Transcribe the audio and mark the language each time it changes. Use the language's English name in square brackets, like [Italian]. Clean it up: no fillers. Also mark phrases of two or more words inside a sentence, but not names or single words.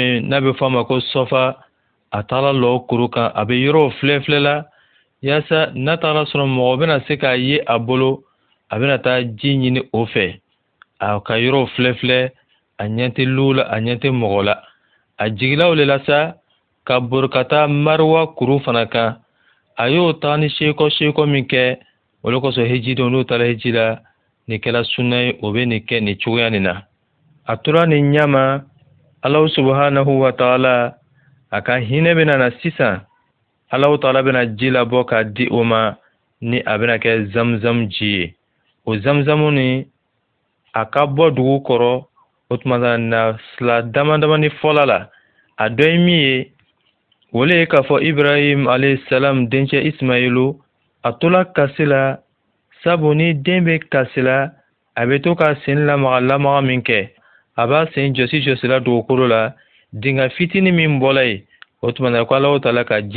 [Bambara] bɛ n'a bɛ fɔ a ma ko Sɔfa a taara lɔ kuru kan a bɛ yɔrɔw filɛ la yaasa n'a taara sɔrɔ mɔgɔ bɛna se k'a ye a bolo a bɛna taa ji ɲini o fɛ a ka yɔrɔw filɛ a ɲɛ tɛ lu la a ɲɛ tɛ mɔgɔ la a jigila o le la sa ka bori ka taa Marwa kuru fana kan a y'o taga ni seeko min kɛ o le kosɔn hiji don n'o taara hiji la ni kɛla sunna ye o bɛ nin kɛ nin cogoya nin na a tora nin ɲama [Arabic] الله سبحانه وتعالى [Bambara] a ka hinɛ bɛna na sisan [Arabic] الله تعالى [Bambara] bɛna ji labɔ k'a di o ma ni a bɛna kɛ zamzam ji ye o zamzamu ni a ka bɔ dugu kɔrɔ o tuma na sila damadamani fɔla la a dɔ ye min ye o le ye k'a fɔ Ibrahim [Arabic] عليه السلام [Bambara] dencɛ Ismailu a tola kasi la sabu ni den bɛ kasi la a bɛ to ka sen lamaga min kɛ a b'a sen jɔsi la dugukolo la dinga fitini min bɔla ye o tuma na ko [Arabic] الله تعالى [Bambara] ka ji